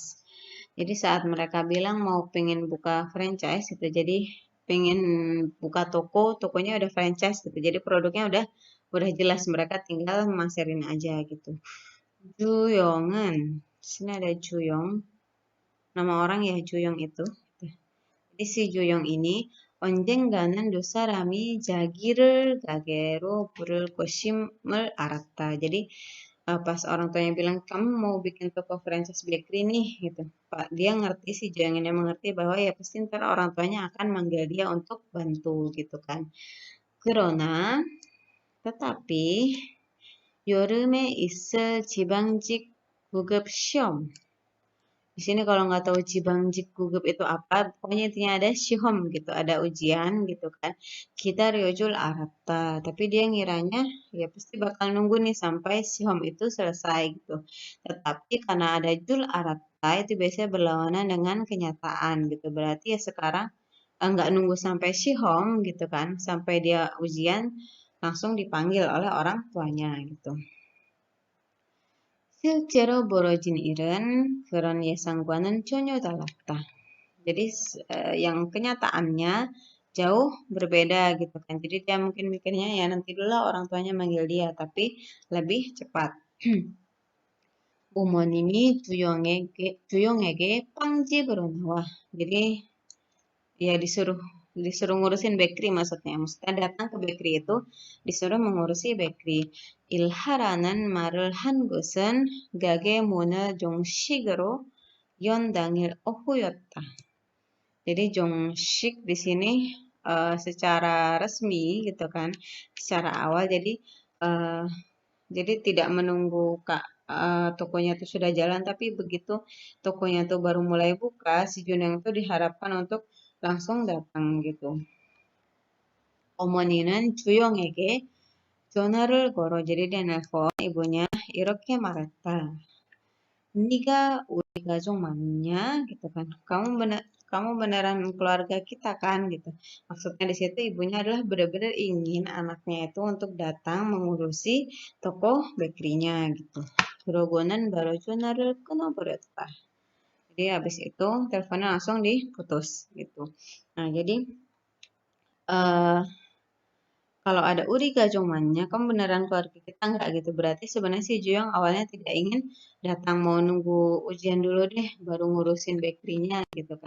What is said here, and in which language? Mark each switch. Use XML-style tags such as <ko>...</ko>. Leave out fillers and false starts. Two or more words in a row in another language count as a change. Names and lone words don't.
<id>Jadi saat mereka bilang mau pengen buka franchise gitu, jadi pengen buka toko, tokonya udah franchise gitu. Jadi produknya udah jelas, mereka tinggal maserin aja gitu. Juyongan, sini ada Juyong, nama orang ya Juyong itu. Jadi si Juyong ini</id> <ko>언젠가는 두 사람이 자기를 가게로 부를 것임을 알았다.</ko> <id>Jadi pas orang tuanya bilang kamu mau bikin toko franchise bakery nih gitu. Pak dia ngerti si Juyong ini mengerti bahwa ya pasti ntar orang tuanya akan manggil dia untuk bantu gitu kan.</id> <ko>그러나 tetapi 여름에 있을 지방직 구급 시험.</ko> <id>Di sini kalau nggak tahu</id> <ko>지방직 구급</ko> <id>itu apa, pokoknya intinya ada Shihom gitu, ada ujian gitu kan. Kita</id> <ko>을 줄 알았다,</ko> <id>tapi dia ngiranya ya pasti bakal nunggu nih sampai Shihom itu selesai gitu. Tetapi karena ada</id> <ko>줄 알았다</ko> <id>itu biasanya berlawanan dengan kenyataan gitu. Berarti ya sekarang nggak nunggu sampai Shihom gitu kan, sampai dia ujian langsung dipanggil oleh orang tuanya gitu.</id> <ko>실제로 벌어진 일은 그런 예상과는 전혀 달랐다.</ko> <id>Jadi yang kenyataannya jauh berbeda gitu kan. Jadi dia mungkin mikirnya ya nanti dulu lah orang tuanya manggil dia, tapi lebih cepat.</id> <ko>부모님이 주영에게 빵집으로 나와.</ko> <id>Jadi ya disuruh ngurusin bakery maksudnya. Maksudnya datang ke bakery itu disuruh mengurusi bakery.</id> <ko>일하라는 말을 한 것은 가게 문을 종식으로 연 당일 오후였다.</ko> <id>Jadi jongshik di sini secara resmi gitu kan, secara awal jadi tidak menunggu tokonya itu sudah jalan, tapi begitu tokonya itu baru mulai buka, si Juneng itu diharapkan untuk langsung datang gitu.</id> <ko>어머니는 주영에게 전화를 걸어</ko> <id>jadi dia nelpon ibunya</id> <ko>이렇게 말했다. 네가 우리 가족 맞냐</ko> <id>gitu kan. Kamu beneran keluarga kita kan gitu. Maksudnya di situ ibunya adalah benar-benar ingin anaknya itu untuk datang mengurusi toko bakerynya gitu.</id> <ko>그러고는 바로 전화를 끊어버렸다.</ko> <id>Jadi habis itu teleponnya langsung diputus gitu. Nah jadi kalau ada</id> <ko>우리 가족 맞냐,</ko> <id>kamu beneran keluarga kita nggak gitu? Berarti sebenarnya si Juyong awalnya tidak ingin datang mau nunggu ujian dulu deh, baru ngurusin bakerynya gitu kan.</id>